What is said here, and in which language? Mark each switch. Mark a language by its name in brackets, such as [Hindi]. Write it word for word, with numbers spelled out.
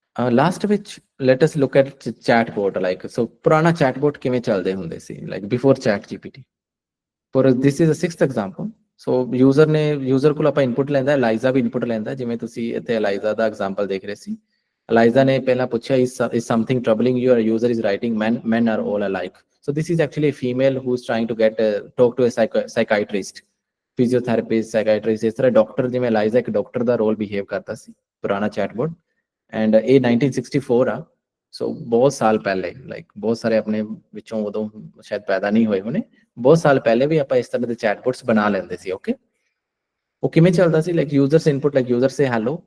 [Punjabi] Last ਵਿੱਚ [English] let us look at chatbot, [Punjabi] like ਸੋ ਪੁਰਾਣਾ chatbot ਕਿਵੇਂ ਚੱਲਦੇ ਹੁੰਦੇ ਸੀ, ਲਾਈਕ ਬਿਫੋਰ ਚੈਟ ਜੀਪੀਟੀ। ਪਰ [English] This is a sixth example. [Punjabi] So user ਨੇ, ਯੂਜ਼ਰ ਕੋਲ ਆਪਾਂ ਇਨਪੁਟ ਲੈਂਦਾ ਹੈ, ਲਾਈਜ਼ਾ ਵੀ ਇਨਪੁਟ ਲੈਂਦਾ ਹੈ, ਜਿਵੇਂ ਤੁਸੀਂ ਇੱਥੇ ਅਲਾਈਜ਼ਾ ਦਾ ਐਗਜ਼ਾਮਪਲ ਦੇਖ ਰਹੇ ਸੀ। ਅਲਾਈਜ਼ਾ ਨੇ ਪਹਿਲਾਂ ਪੁੱਛਿਆ [English] Is is something troubling you, user is writing men men are all alike. So this is actually a female who is trying to get uh, talk to a psycho- psychiatrist, physiotherapist, psychiatrist। [Punjabi] ਇਸ ਤਰ੍ਹਾਂ ਡਾਕਟਰ, ਜਿਵੇਂ ਅਲਾਈਜ਼ਾ ਇੱਕ ਡਾਕਟਰ ਦਾ ਰੋਲ ਬਿਹੇਵ ਕਰਦਾ ਸੀ ਪੁਰਾਣਾ chatbot, and ਇਹ nineteen sixty four ਆ। ਸੋ ਬਹੁਤ ਸਾਲ ਪਹਿਲੇ, ਲਾਈਕ ਬਹੁਤ ਸਾਰੇ ਆਪਣੇ ਵਿੱਚੋਂ ਉਦੋਂ ਸ਼ਾਇਦ ਪੈਦਾ ਨਹੀਂ ਹੋਏ ਹੋਣੇ, ਬਹੁਤ ਸਾਲ ਪਹਿਲੇ ਵੀ ਆਪਾਂ ਇਸ ਤਰ੍ਹਾਂ ਦੇ ਚੈਟਬੋਟਸ ਬਣਾ ਲੈਂਦੇ ਸੀ। [English] okay, [Punjabi] ਉਹ ਕਿਵੇਂ ਚੱਲਦਾ ਸੀ, [English] Like users input, like user say hello.